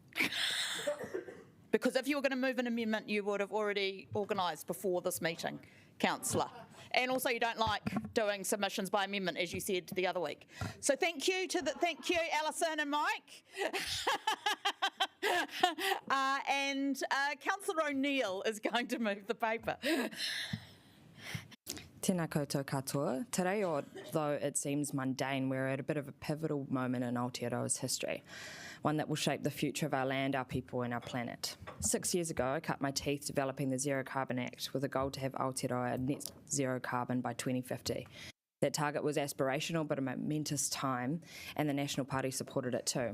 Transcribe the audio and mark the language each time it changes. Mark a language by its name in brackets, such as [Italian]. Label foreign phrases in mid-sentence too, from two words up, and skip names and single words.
[English] Because if you were going to move an amendment, you would have already organised before this meeting, Councillor. And also you don't like doing submissions by amendment, as you said the other week. So thank you, Alison and Mike. And Councillor O'Neill is going to move the paper. [Māori] Tēnā koutou katoa. [English] Today, although it seems mundane, we're at a bit of a pivotal moment in Aotearoa's history, one that will shape the future of our land, our people and our planet. 6 years ago, I cut my teeth developing the Zero Carbon Act with a goal to have Aotearoa net zero carbon by 2050. That target was aspirational but a momentous time, and the National Party supported it too.